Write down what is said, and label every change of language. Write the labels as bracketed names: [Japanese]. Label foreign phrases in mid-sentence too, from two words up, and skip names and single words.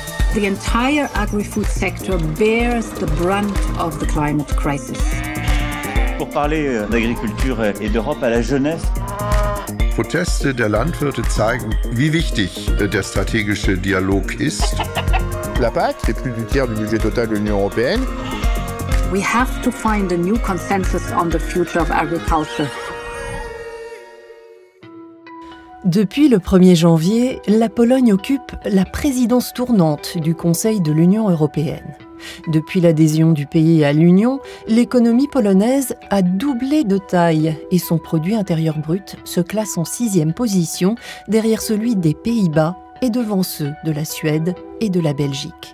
[English] The entire agri-food sector bears the brunt of the climate crisis. [French] Pour parler d'agriculture et d'Europe à la jeunesse. [German] Proteste der Landwirte zeigen, wie wichtig der strategische Dialog ist. [French] La PAC, c'est plus du tiers du budget total de l'Union européenne. [English] We have to find a new consensus on the future of agriculture. [French] Depuis le 1er janvier, la Pologne occupe la présidence tournante du Conseil de l'Union européenne. Depuis l'adhésion du pays à l'Union, l'économie polonaise a doublé de taille et son produit intérieur brut se classe en 6e position derrière celui des Pays-Bas et devant ceux de la Suède et de la Belgique.